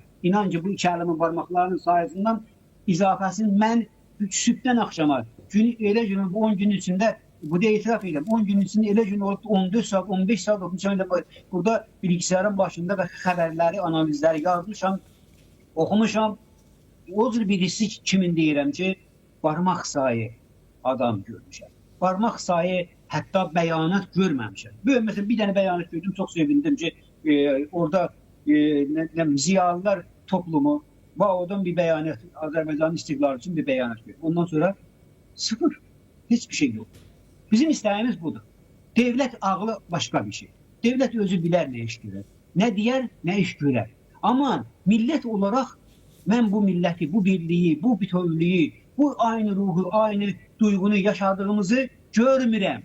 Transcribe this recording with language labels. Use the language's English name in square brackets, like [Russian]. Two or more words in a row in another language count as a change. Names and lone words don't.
[Azerbaijani] İnan ki, bu iki əlimin barmaqlarının sayəsindən izafəsini mən sübdən axşama, elə günün 10 gün içində, bu da etiraf edirəm, 10 gün içində elə gün olub 14 saat, 15 saat olub, burada bilgisayarın başında və xəbərləri, analizləri yazmışam, oxumuşam. O cür birisi kimin deyirəm ki, barmaq sayı adam görmüşəm. Barmaq sayı hətta bəyanat görməmişəm. Mesela bir dənə bəyanat gördüm, çox sevindim ki, orada ziyalılar toplumu Bao'dan bir beyanat, [Turkish] Azerbaycan'ın istiklali için bir beyanat veriyor. Ondan sonra sıfır. Hiçbir şey yok. Bizim isteğimiz budur. Devlet ağlı başka bir şey. Devlet özü bilir ne iş görür. Ne diyer, ne iş görür. Ama millet olarak ben bu milleti, bu birliği, bu bütünlüğü, bu aynı ruhu, aynı duygunu yaşadığımızı görmürəm.